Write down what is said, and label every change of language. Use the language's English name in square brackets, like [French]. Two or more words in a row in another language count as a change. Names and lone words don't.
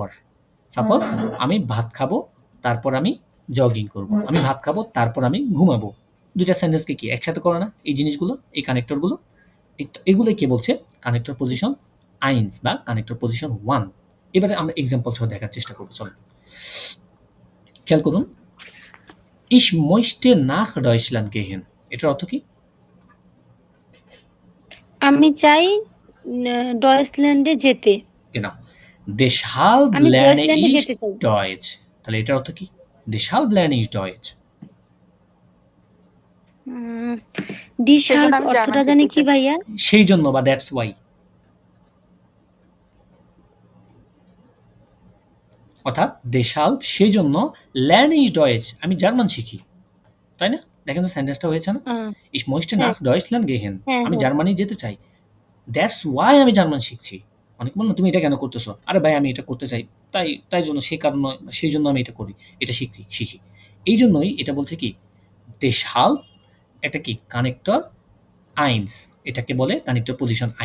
[Bangla] সাপোজ আমি ভাত খাবো তারপর আমি জগিং করব, আমি ভাত খাবো তারপর আমি ঘুমাবো। দুইটা সেন্টেন্সকে কি একসাথে করে না এই জিনিসগুলো, এই কানেক্টরগুলো? এগুলো কে বলছে কানেক্টর পজিশন আইনস বা কানেক্টর পজিশন 1। এবারে আমরা এক্সাম্পল সহ দেখার চেষ্টা করব। চলো খেয়াল করুন, [German] Ich möchte nach Deutschland gehen, [Bangla] এটার অর্থ কি? আমি চাই ডয়েচল্যান্ডে যেতে। [German] Genau. Deshalb [Bangla] আমি [German] lerne [Bangla] ডয়েচল্যান্ডে [German] ich [Bangla] যেতে চাই। Deutsch। তাহলে এটার অর্থ কি? [German] Deshalb lerne ich Deutsch। [Bangla] ডিশাল্ব অর্থটা জানি কি ভাইয়া? সেই জন্য বা [English] that's why. [Bangla] অর্থাৎ দেশাল্ব সেই জন্য, [German] lern ich Deutsch [Bangla] আমি জার্মান শিখি, তাই না? দেখেন তো সেন্টেন্সটা হয়েছে না? [German] Ich möchte nach Deutschland gehen, [Bangla] আমি জার্মানি যেতে চাই। [English] that's why [Bangla] আমি জার্মান শিখছি। অনেক বলুন তুমি এটা কেন করতেছো? আরে ভাই আমি এটা করতে চাই, তাই জন্য সেই কারণ সেই জন্য আমি এটা করি, এটা শিখি। এই জন্যই এটা বলছে কি দেশাল্ব একটা কি কানেক্টর আইনস, এটাকে বলে কানেক্টর পজিশন আইন।